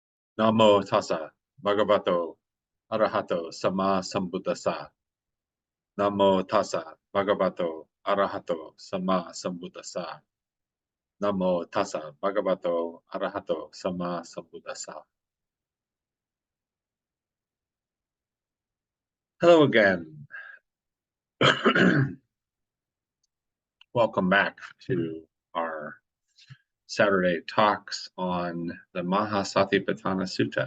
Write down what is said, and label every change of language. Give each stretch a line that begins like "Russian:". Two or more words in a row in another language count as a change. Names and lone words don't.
Pali: Namo tassa bhagavato arahato sama sambuddhassa. Namo tassa bhagavato arahato sama sambuddhassa. Namo tassa bhagavato arahato sama sambuddhassa.
English: Hello again. Welcome back to our Saturday talks on the Maha Satipatthana Sutta.